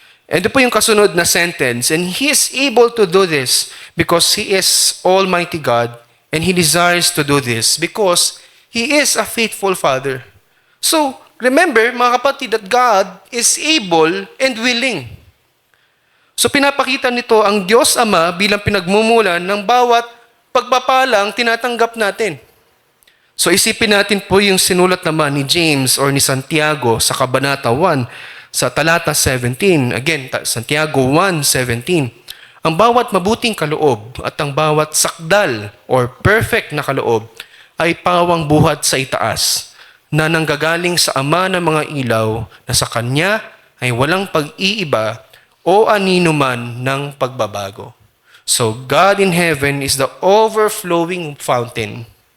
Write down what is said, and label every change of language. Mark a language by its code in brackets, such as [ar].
[en] And [tl] ito po yung kasunod na [en] sentence, and He is able to do this because He is Almighty God, and He desires to do this because He is a faithful Father. So, remember, [tl] mga kapatid, [en] that God is able and willing. [tl] So, pinapakita nito ang Diyos Ama bilang pinagmumulan ng bawat pagpapalang tinatanggap natin. So isipin natin po yung sinulat naman ni James or ni Santiago sa Kabanata 1 sa talata 17. [en] Again, Santiago 1:17. [tl] Ang bawat mabuting kaloob at ang bawat sakdal or perfect na kaloob ay pawang buhat sa itaas na nanggagaling sa Ama ng mga ilaw na sa Kanya ay walang pag-iiba o anino man ng pagbabago. [en] So God in heaven is the overflowing fountain.